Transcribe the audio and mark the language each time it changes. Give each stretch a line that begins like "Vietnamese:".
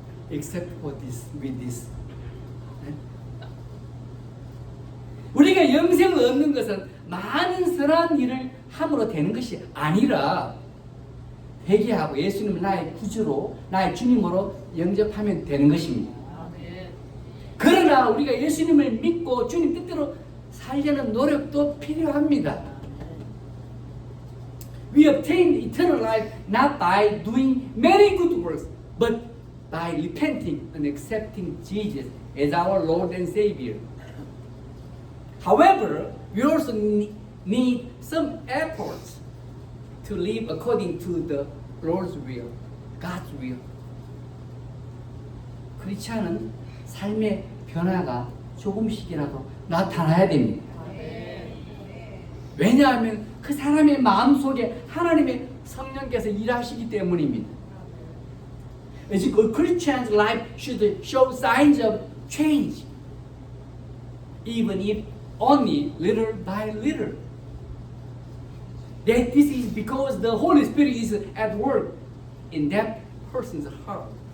English: Except for this, with this.
Korean: 우리가 영생을 얻는 것은 많은 선한 일을 함으로 되는 것이 아니라 회개하고 예수님을 나의 구주로, 나의 주님으로 영접하면 되는 것입니다. 아멘. 그러나 우리가 예수님을 믿고 주님 뜻대로 살려는 노력도 필요합니다.
English: We obtain eternal life not by doing many good works, but by repenting and accepting Jesus as our Lord and Savior. However, we also need some efforts to live according to the Lord's will, God's will.
Korean: 그렇지 않은 삶의 변화가 조금씩이라도 나타나야 됩니다. 왜냐하면 그 사람의 마음속에 하나님의 성령께서 일하시기 때문입니다.
English: As a Christian's life should show signs of change, even if only little by little. That this is because the Holy Spirit is at work in that person's heart.